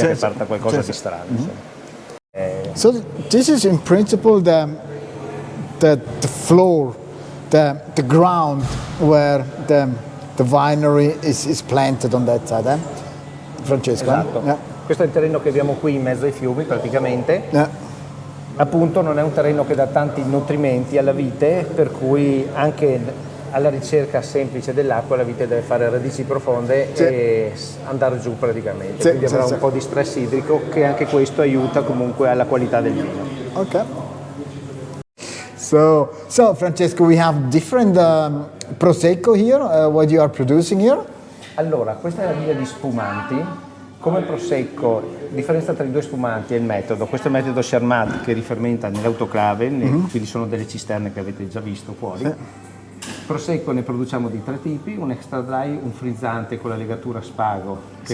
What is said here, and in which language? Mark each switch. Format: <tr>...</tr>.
<it>Sì, che sì. parta qualcosa Sì, di sì. strano. insomma.</it> <en>So this is in principle the floor, the ground where the winery is planted on that side, eh? Francesco?</en> <it>Esatto.</it> <en>Yeah.</en> <it>Questo è il terreno che abbiamo qui in mezzo ai fiumi praticamente.</it> <en>Yeah.</en> <it>Appunto non è un terreno che dà tanti nutrimenti alla vite, per cui anche alla ricerca semplice dell'acqua la vite deve fare radici profonde Sì. e andare giù praticamente, Sì, quindi sì, avrà sì. un po' di stress idrico che anche questo aiuta comunque alla qualità del vino.</it> <en>Okay. So Francesco, we have different prosecco here. What you are producing here?</en> <it>Allora, questa è la linea di spumanti. Come prosecco, la differenza tra i due spumanti è il metodo. Questo è il metodo Charmat che rifermenta nell'autoclave, quindi sono delle cisterne che avete già visto fuori. Prosecco ne produciamo di 3 tipi, un extra dry, un frizzante con la legatura spago che</it>